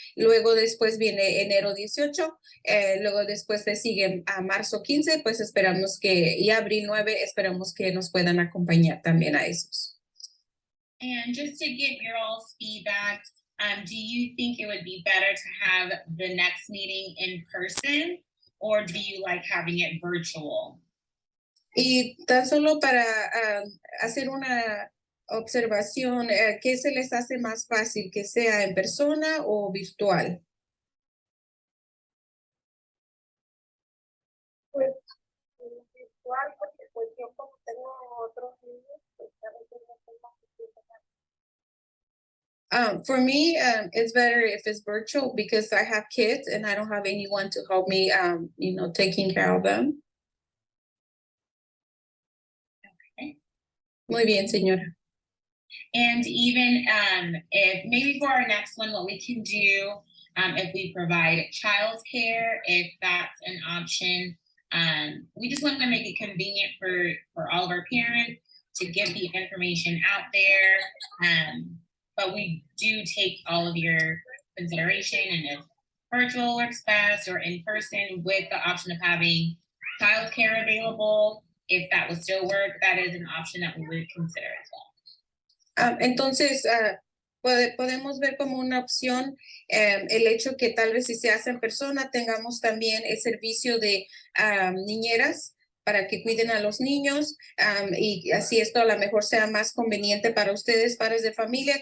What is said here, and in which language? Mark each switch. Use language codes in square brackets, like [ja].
[es] Luego después viene enero 18, luego después le sigue a marzo 15, pues esperamos que, y abril 9, esperamos que nos puedan acompañar también a esos. [en] And just to get your all's feedback, do you think it would be better to have the next meeting in person, or do you like having it virtual? [es] Y tan solo para hacer una observación, ¿qué se les hace más fácil, que sea en persona o virtual? Pues virtual, porque pues yo como tengo otros niños, pues a veces no tengo que [en] For me, it's better if it's virtual because I have kids and I don't have anyone to help me, taking care of them. Okay. [es] Muy bien, señora. [en] And even if maybe for our next one, what we can do, if we provide childcare, if that's an option, we just want to make it convenient for all of our parents to get the information out there. But we do take all of your consideration, and if virtual works best or in person with the option of having childcare available, if that would still work, that is an option that we would consider as well. [es] Entonces, podemos ver como una opción el hecho que tal vez si se hace en persona tengamos también el servicio de niñeras para que cuiden a los niños y así esto a lo mejor sea más conveniente para ustedes, padres de familia.